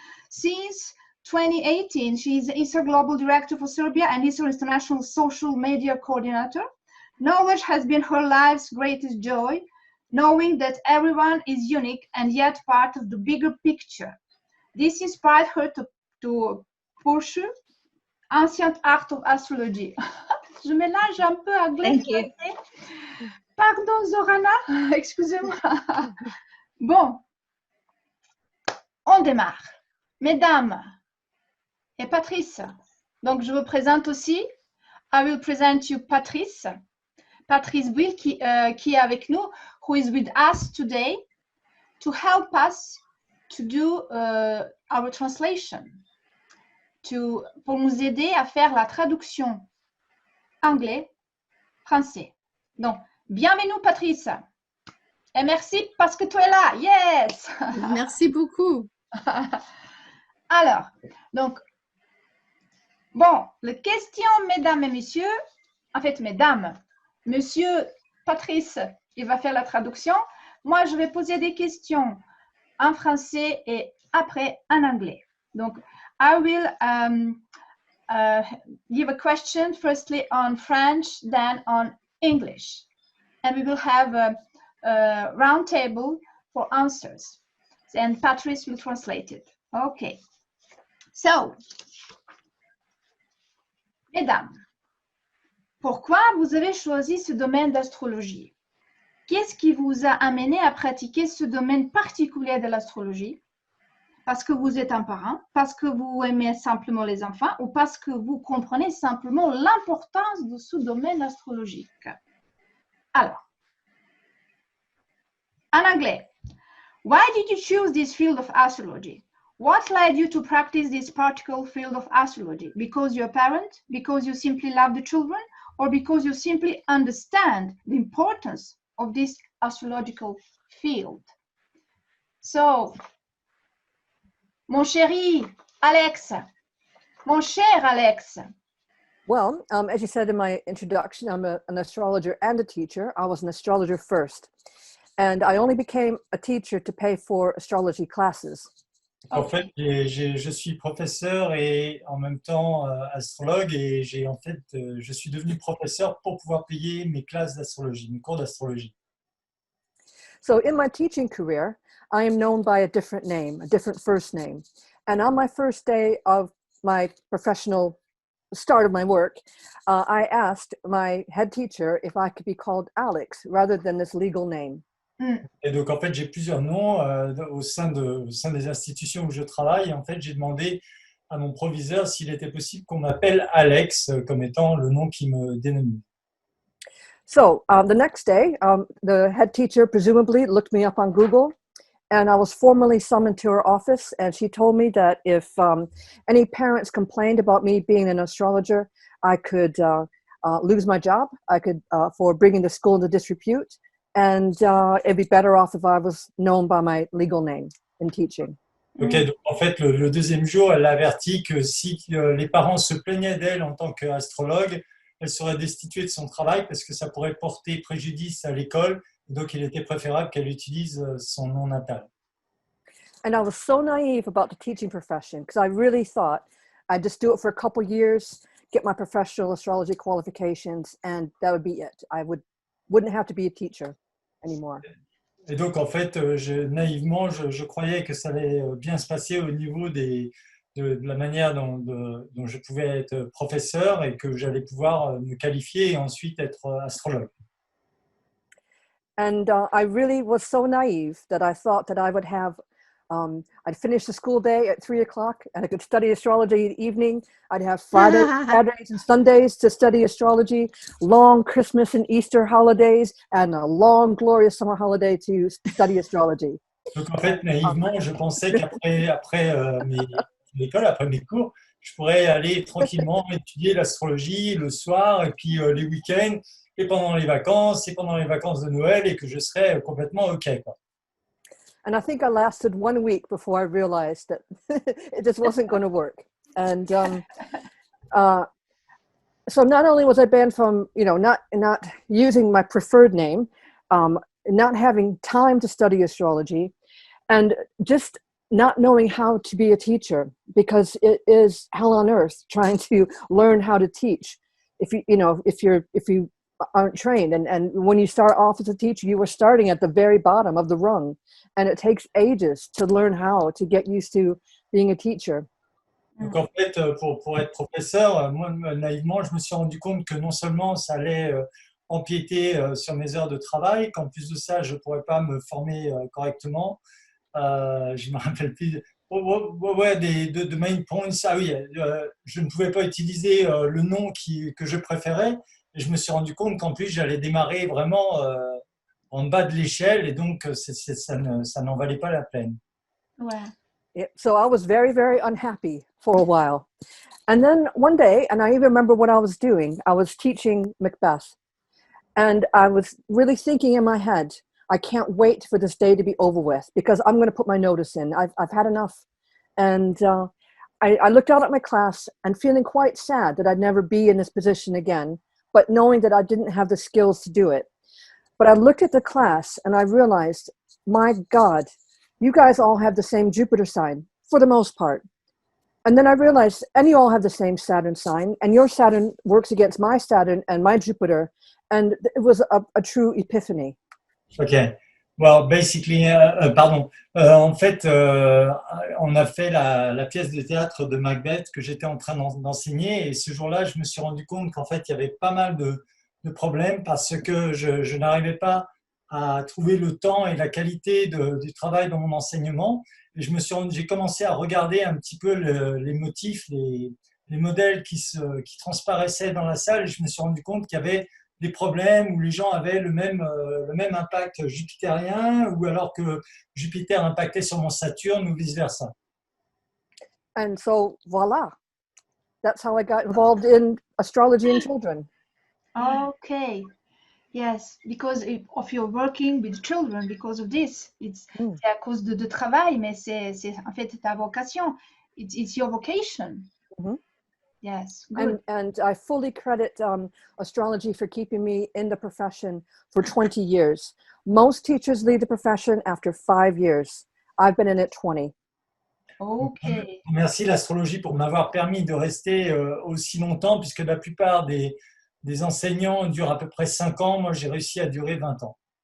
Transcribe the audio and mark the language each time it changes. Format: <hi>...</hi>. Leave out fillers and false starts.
<en>Since 2018, she is the ISAR Global Director for Serbia and ISAR International Social Media Coordinator. Knowledge has been her life's greatest joy, knowing that everyone is unique and yet part of the bigger picture. This inspired her to pursue ancient art of astrology.</en> <fr>Je mélange un peu anglais.</fr> <en>Thank you.</en> <fr>Pardon, Zorana, excusez-moi. Bon, on démarre. Mesdames et Patrice. Donc, je vous présente aussi.</fr> <en>I will present you Patrice.</en> <fr>Patrice Buyle qui est avec nous,</fr> <en>who is with us today to help us to do our translation,</en> <fr>pour nous aider à faire la traduction anglais-français. Donc, bienvenue Patrice. Et merci parce que tu es là.</fr> <en>Yes.</en> <fr>Merci beaucoup. Alors, donc, bon, les questions, mesdames et messieurs, en fait, mesdames, monsieur Patrice, il va faire la traduction. Moi, je vais poser des questions en français et après en anglais.</fr> <en>Donc, I will give a question firstly on French, then on English. And we will have a round table for answers. And Patrice will translate it. Okay.</en> <fr>So, mesdames, pourquoi vous avez choisi ce domaine d'astrologie? Qu'est-ce qui vous a amené à pratiquer ce domaine particulier de l'astrologie? Parce que vous êtes un parent, parce que vous aimez simplement les enfants ou parce que vous comprenez simplement l'importance de ce domaine astrologique? Alors, en anglais,</fr> <en>why did you choose this field of astrology? What led you to practice this particular field of astrology? Because you're a parent? Because you simply love the children? Or because you simply understand the importance of this astrological field?</en> <fr>So, mon chéri Alex, mon cher Alex.</fr> <en>Well, as you said in my introduction, I'm an astrologer and a teacher. I was an astrologer first, and I only became a teacher to pay for astrology classes.</en> <fr>En fait, je suis professeur et en même temps astrologue et je suis devenu professeur pour pouvoir payer mes classes d'astrologie, mes cours d'astrologie.</fr> <en>So in my teaching career, I am known by a different name, a different first name. And on my first day of my professional start of my work, I asked my head teacher if I could be called Alex rather than this legal name.</en> <fr>Et donc, en fait, j'ai plusieurs noms au sein des institutions où je travaille. Et en fait, j'ai demandé à mon proviseur s'il était possible qu'on m'appelle Alex comme étant le nom qui me dénomine.</fr> <en>So the next day, the head teacher presumably looked me up on Google, and I was formally summoned to her office, and she told me that if any parents complained about me being an astrologer, I could lose my job. I could, for bringing the school into disrepute, and it'd be better off if I was known by my legal name in teaching.</en> <fr>Ok, donc en fait, le deuxième jour, elle a averti que si les parents se plaignaient d'elle en tant qu'astrologue, elle serait destituée de son travail parce que ça pourrait porter préjudice à l'école. Donc, il était préférable qu'elle utilise son nom natal.</fr> <en>And I was so naive about the teaching profession because I really thought I'd just do it for a couple years, get my professional astrology qualifications, and that would be it. I wouldn't have to be a teacher anymore.</en> <fr>Et donc, en fait, naïvement, je croyais que ça allait bien se passer au niveau de la manière dont je pouvais être professeur et que j'allais pouvoir me qualifier et ensuite être astrologue.</fr> <en>And I really was so naive that I thought that I would have, I'd finish the school day at 3 o'clock and I could study astrology in the evening. I'd have Fridays, Saturdays, and Sundays to study astrology, long Christmas and Easter holidays, and a long, glorious summer holiday to study astrology.</en> <fr>Donc, en fait, naïvement, je pensais qu'après l'école, après mes cours, je pourrais aller tranquillement étudier l'astrologie le soir et puis les week-ends et pendant les vacances de Noël et que je serais complètement OK, quoi.</fr> <en>And I think I lasted 1 week before I realized that it just wasn't going to work. And so not only was I banned from, not using my preferred name, not having time to study astrology, and just not knowing how to be a teacher, because it is hell on earth trying to learn how to teach. If you aren't trained, and when you start off as a teacher, you were starting at the very bottom of the rung, and it takes ages to learn how to get used to being a teacher.</en> <fr>Donc en fait, pour être professeur, moi, naïvement, je me suis rendu compte que non seulement ça allait empiéter sur mes heures de travail, qu'en plus de ça, je ne pourrais pas me former correctement. Je me rappelle plus de</fr> <en>main points.</en> <fr>Ah oui, je ne pouvais pas utiliser le nom que je préférais. Et je me suis rendu compte qu'en plus, j'allais démarrer vraiment en bas de l'échelle et donc ça n'en valait pas la peine. Ouais.</fr> <en>Yeah, so I was very, very unhappy for a while. And then one day, and I even remember what I was doing, I was teaching Macbeth. And I was really thinking in my head, I can't wait for this day to be over with because I'm going to put my notice in. I've had enough. And I looked out at my class and feeling quite sad that I'd never be in this position again, but knowing that I didn't have the skills to do it. But I looked at the class and I realized, my God, you guys all have the same Jupiter sign for the most part. And then I realized, and you all have the same Saturn sign, and your Saturn works against my Saturn and my Jupiter. And it was a true epiphany. Okay. Well, basically, pardon.</en> <fr>En fait, on a fait la pièce de théâtre de Macbeth que j'étais en train d'enseigner et ce jour-là, je me suis rendu compte qu'en fait, il y avait pas mal de problèmes parce que je n'arrivais pas à trouver le temps et la qualité du travail dans mon enseignement. Et j'ai commencé à regarder un petit peu les motifs, les modèles qui transparaissaient dans la salle et je me suis rendu compte qu'il y avait des problèmes où les gens avaient le même impact jupitérien ou alors que Jupiter impactait sur mon Saturne ou vice-versa.</fr> <en>And so, voila. That's how I got involved in astrology and children. Okay. Yes, because of your working with children, because of this.</en> <fr>C'est à cause de travail, mais c'est en fait ta vocation.</fr> <en>It's your vocation. Mm-hmm. Yes, good. And I fully credit astrology for keeping me in the profession for 20 years. Most teachers leave the profession after 5 years. I've been in it 20. Okay.</en> <fr>Merci l'astrologie pour m'avoir permis de rester aussi longtemps puisque la plupart des enseignants durent à peu près 5 ans. Moi, j'ai réussi à durer 20 ans.</fr>